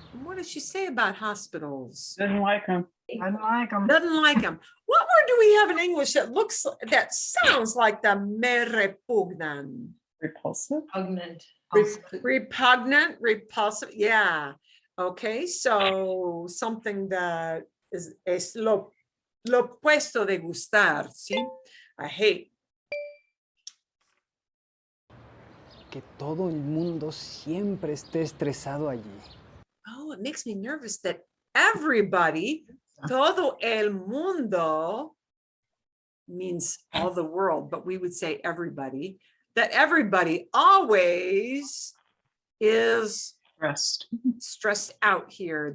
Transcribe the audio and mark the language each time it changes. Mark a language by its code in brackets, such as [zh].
[en] what does she say about hospitals? Didn't like him. I like them. Doesn't like them. What word do we have in English that sounds like the [es] me repugnan? [en] Repulsive. Repugnant. Repugnant, repulsive. Yeah. Okay, so something that [es] es lo opuesto de gustar, ¿sí? [en] I hate. [es] Que todo el mundo siempre esté estresado allí. [en] Oh, it makes me nervous that everybody, [es] todo el mundo, [en] means all the world, but we would say everybody, that everybody always is Rest. stressed out here.